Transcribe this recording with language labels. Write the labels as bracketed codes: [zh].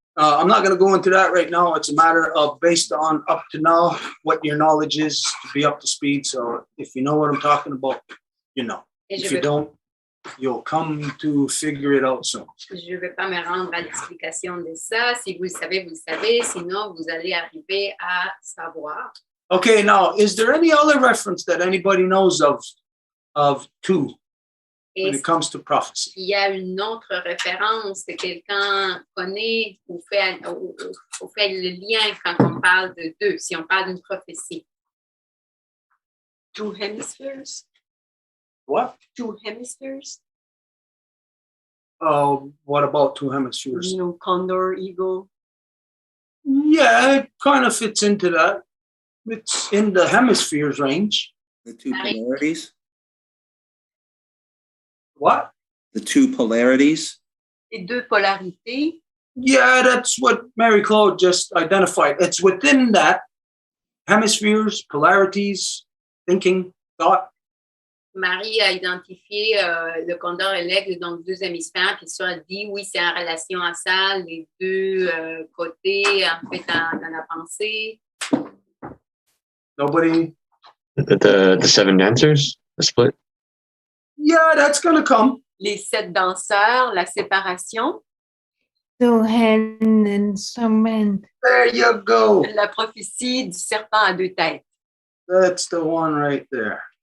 [en] I'm not going to go into that right now. It's a matter of based on up to now what your knowledge is to be up to speed. So if you know what I'm talking about, you know. If you don't, you'll come to figure it out soon. [fr] Je ne vais pas me rendre à l'explication de ça. Si vous le savez, vous le savez. Sinon, vous allez arriver à savoir. [en] Okay, now, is there any other reference that anybody knows of two when it comes to prophecy? [fr] Il y a une autre référence que quelqu'un connaît ou fait le lien quand on parle de deux, si on parle d'une prophétie. [en] Two hemispheres. What? Two hemispheres. What about two hemispheres? You know, condor, eagle. Yeah, it kind of fits into that. It's in the hemispheres range. The two polarities? What? The two polarities? [fr] Les deux polarités. [en] Yeah, that's what Mary Claude just identified. It's within that hemispheres, polarities, thinking, thought. [fr] Marie a identifié le condor et l'aigle, donc deux hémisphères, puis ça a dit, oui, c'est en relation à ça, les deux côtés, en fait, dans la pensée. [en] Nobody? The seven dancers, the split? Yeah, that's going to come. [fr] Les sept danseurs, la séparation. [en] Two hands and some men. There you go. [fr] La prophétie du serpent à deux têtes. [en] That's the one right there.